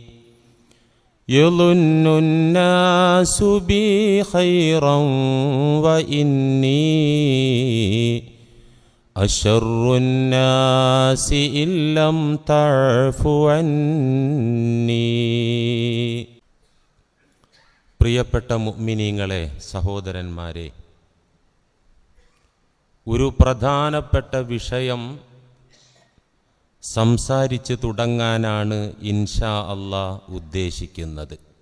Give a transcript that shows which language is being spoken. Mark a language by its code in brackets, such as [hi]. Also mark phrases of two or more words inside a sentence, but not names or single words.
[ar] يظن الناس بي خيرا وإني أشر الناس إن لم تعف عني. [ml] പ്രിയപ്പെട്ട മുഅ്മിനീങ്ങളെ, സഹോദരന്മാരെ, ഒരു പ്രധാനപ്പെട്ട വിഷയം സംസാരിച്ച് തുടങ്ങാനാണ് [ar] إن شاء الله [ml] ഉദ്ദേശിക്കുന്നത്.